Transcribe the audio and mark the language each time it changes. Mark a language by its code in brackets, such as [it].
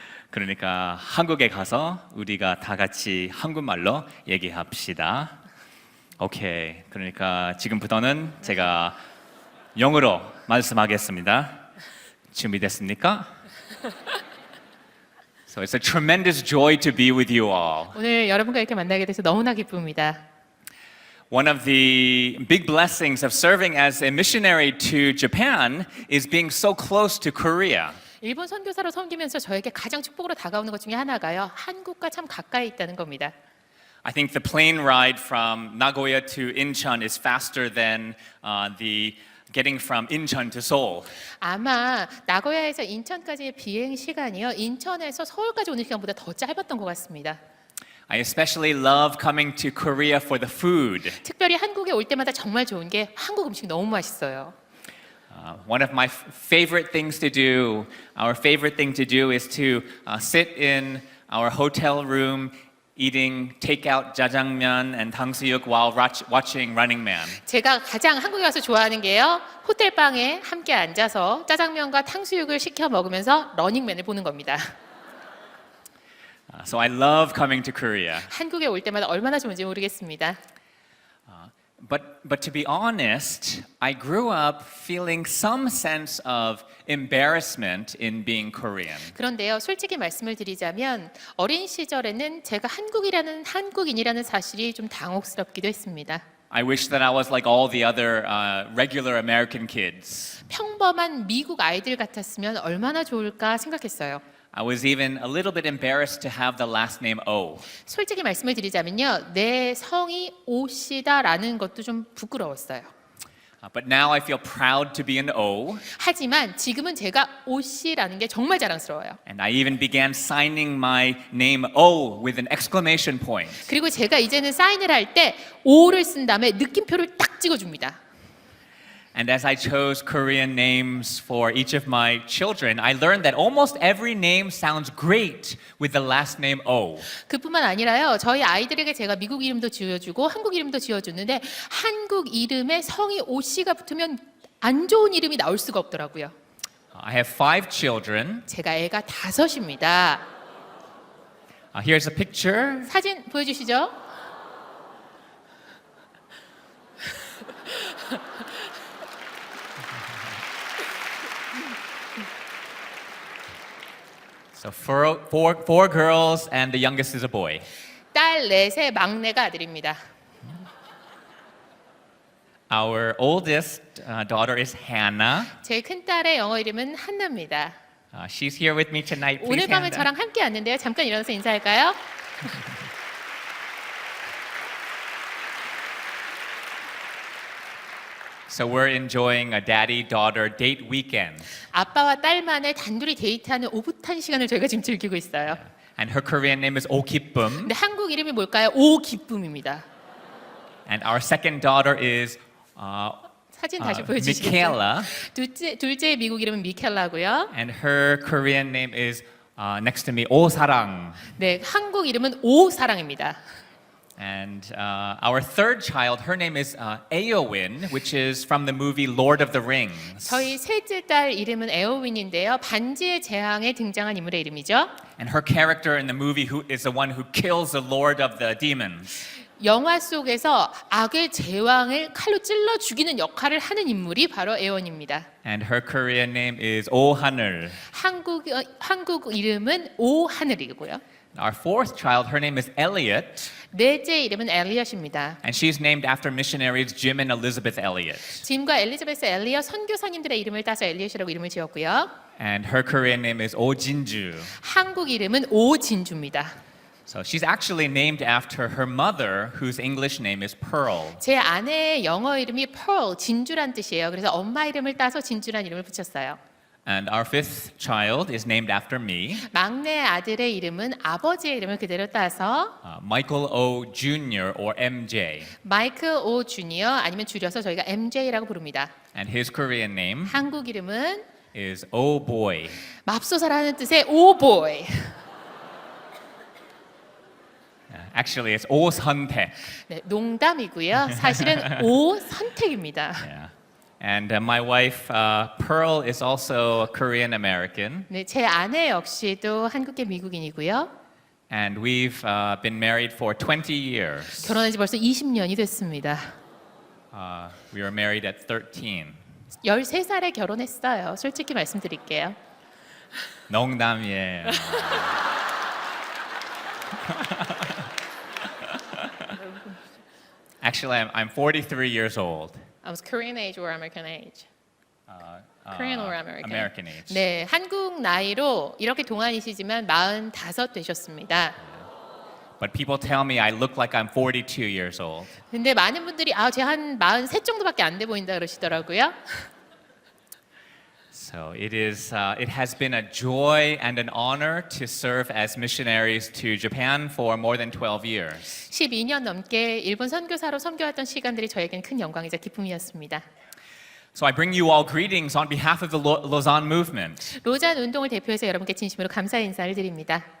[ko] 그러니까 한국에 가서 우리가 다 같이 한국말로 얘기합시다. 오케이. 그러니까 지금부터는 제가 영어로 말씀하겠습니다. 준비됐습니까? [en] So it's a tremendous joy to be with you all. [ko] 오늘 여러분과 이렇게 만나게 돼서 너무나 기쁩니다. [en] One of the big blessings of serving as a missionary to Japan is being so close to Korea. [ko] 일본 선교사로 섬기면서 저에게 가장 축복으로 다가오는 것 중에 하나가요. 한국과 참 가까이 있다는 겁니다. [en] I think the plane ride from Nagoya to Incheon is faster than the getting from Incheon to Seoul. [ko] 아마 나고야에서 인천까지의 비행 시간이요. 인천에서 서울까지 오는 시간보다 더 짧았던 것 같습니다. [en] I especially love coming to Korea for the food. [ko] 특별히 한국에 올 때마다 정말 좋은 게 한국 음식이 너무 맛있어요. [en] One of my favorite things to do, our favorite thing to do is to sit in our hotel room eating takeout jajangmyeon and 탕수육 while watching Running Man. [ko] 제가 가장 한국에 와서 좋아하는 게요. 호텔 방에 함께 앉아서 짜장면과 탕수육을 시켜 먹으면서 러닝맨을 보는 겁니다. [en] So I love coming to Korea. [ko] 한국에 올 때마다 얼마나 좋은지 모르겠습니다. [en] But to be honest, I grew up feeling some sense of embarrassment in being Korean. [ko] 그런데요, 솔직히 말씀을 드리자면 어린 시절에는 제가 한국인이라는 사실이 좀 당혹스럽기도 했습니다. [en] I wish that I was like all the other regular American kids. [ko] 평범한 미국 아이들 같았으면 얼마나 좋을까 생각했어요. [en] I was even a little bit embarrassed to have the last name O. [ko] 솔직히 말씀을 드리자면요, 내 성이 오씨다라는 것도 좀 부끄러웠어요. [en] But now I feel proud to be an O, [ko] 하지만 지금은 제가 오씨라는 게 정말 자랑스러워요. [en] and I even began signing my name O with an exclamation point. [ko] 그리고 제가 이제는 사인을 할 때 오를 쓴 다음에 느낌표를 딱 찍어줍니다. [en] And as I chose Korean names for each of my children, I learned that almost every name sounds great with the last name O. [ko] 그뿐만 아니라요, 저희 아이들에게 제가 미국 이름도 지어주고 한국 이름도 지어줬는데 한국 이름에 성이 오씨가 붙으면 안 좋은 이름이 나올 수가 없더라고요. [en] I have 5 children. [ko] 제가 애가 5입니다. [en] Here's a picture. [ko] 사진 보여주시죠. [en] So four girls and the youngest is a boy. [ko] 딸 넷의 막내가 아들입니다. [en] Our oldest daughter is Hannah. [ko] 제 큰딸의 영어 이름은 한나입니다. [en] She's here with me tonight. [ko] 오늘 [en] Please, [ko] 밤에 [en] Hannah. [ko] 저랑 함께 왔는데요. 잠깐 일어나서 인사할까요? [en] So we're enjoying a daddy-daughter date weekend. [ko] 아빠와 딸만의 단둘이 데이트하는 오붓한 시간을 저희가 지금 즐기고 있어요. [en] And her Korean name is Oh Kippum. [ko] 근데 한국 이름이 뭘까요? 오 기쁨입니다. [en] And our second daughter is [ko] 사진 다시 보여주시겠어요? [en] Michaela. [ko] 둘째의 미국 이름은 미켈라고요. [en] And her Korean name is next to me, Oh Sarang. [ko] 네, 한국 이름은 오사랑입니다. [en] And our third child, her name is Eowyn, which is from the movie Lord of the Rings. [ko] 저희 셋째 딸 이름은 에어윈인데요. 반지의 제왕에 등장한 인물의 이름이죠. [en] And her character in the movie is the one who kills the Lord of the Demons. [ko] 영화 속에서 악의 제왕을 칼로 찔러 죽이는 역할을 하는 인물이 바로 에원입니다. [en] And her Korean name is Oh Haneul. [ko] 한국 이름은 오하늘이고요. [en] Our fourth child, her name is Elliot, [ko] 넷째 이름은 엘리엇입니다. [en] and she's named after missionaries Jim and Elizabeth Elliot. [ko] 짐과 엘리자베스 엘리엇 선교사님들의 이름을 따서 엘리엇이라고 이름을 지었고요. [en] And her Korean name is Oh Jinju. [ko] 한국 이름은 오진주입니다. [en] So she's actually named after her mother, whose English name is Pearl. [ko] 제 아내의 영어 이름이 Pearl, 진주란 뜻이에요. 그래서 엄마 이름을 따서 진주란 이름을 붙였어요. [en] And our fifth child is named after me, [ko] 막내 아들의 이름은 아버지의 이름을 그대로 따서 [en] Michael O. Jr. or MJ. [ko] 마이클 오 주니어 아니면 줄여서 저희가 MJ라고 부릅니다. [en] And his Korean name [ko] 한국 이름은 [en] is Oh Boy. [ko] 맙소사라는 뜻의 오보이. [en] Actually, it's Oh Suntaek. [ko] 네, 농담이고요. 사실은 오 선택입니다. [en] Yeah. And my wife Pearl is also a Korean American, [ko] 네, 제 아내 역시도 한국계 미국인이고요. [en] and we've been married for 20 years. [ko] 결혼한 지 벌써 20년이 됐습니다. [en] We were married at 13. [ko] 13살에 결혼했어요. 솔직히 말씀드릴게요. 농담이에요. [en] Actually, I'm 43 years old. I was Korean age or American age? Korean or American? American age. [ko] 네, 한국 나이로 이렇게 동안이시지만 45 되셨습니다. [en] But people tell me I look like I'm 42 years old. [ko] 근데 많은 분들이 제가 한 43 정도밖에 안 돼 보인다 그러시더라고요. [en] So it has been a joy and an honor to serve as missionaries to Japan for more than 12 years. [ko] 12년 넘게 일본 선교사로 섬겨왔던 시간들이 저에겐 큰 영광이자 기쁨이었습니다. [en] So I bring you all greetings on behalf of the Lausanne movement. [ko] 로잔 운동을 대표해서 여러분께 진심으로 감사 인사를 드립니다.